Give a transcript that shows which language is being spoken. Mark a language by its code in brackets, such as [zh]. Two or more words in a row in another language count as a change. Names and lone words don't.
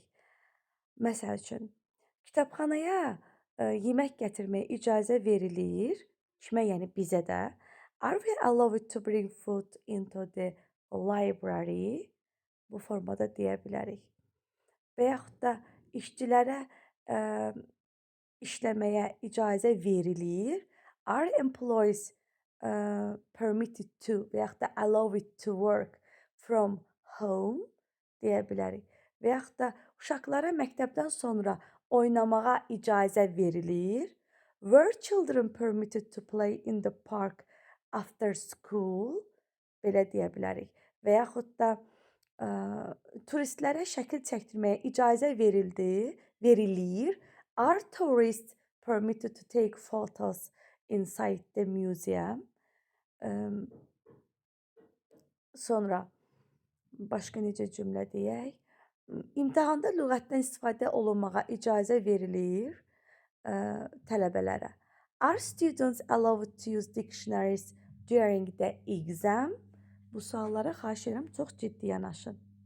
[az] Məsəl üçün, kitabxanaya yemək gətirməyə icazə verilir. Kimə, yəni bizə də. [en] Are we allowed to bring food into the library? [az] Bu formada deyə bilərik. Və yaxud da işçilərə işləməyə icazə verilir. [en] Are employees permitted to [az] və yaxud da [en] allowed to work from home [az] deyə bilərik. Və yaxud da uşaqlara məktəbdən sonra oynamağa icazə verilir. [en] Were children permitted to play in the park after school? [az] Belə deyə bilərik. Və yaxud da turistlərə şəkil çəkdirməyə icazə verilir. [en] Are tourists permitted to take photos inside the museum? [az] Sonra başqa necə cümlə deyək? İmtahanda lüğətdən istifadə olunmağa icazə verilir tələbələrə. [en] Are students allowed to use dictionaries during the exam? [az] Bu suallara xahiş edirəm, çox ciddi yanaşın.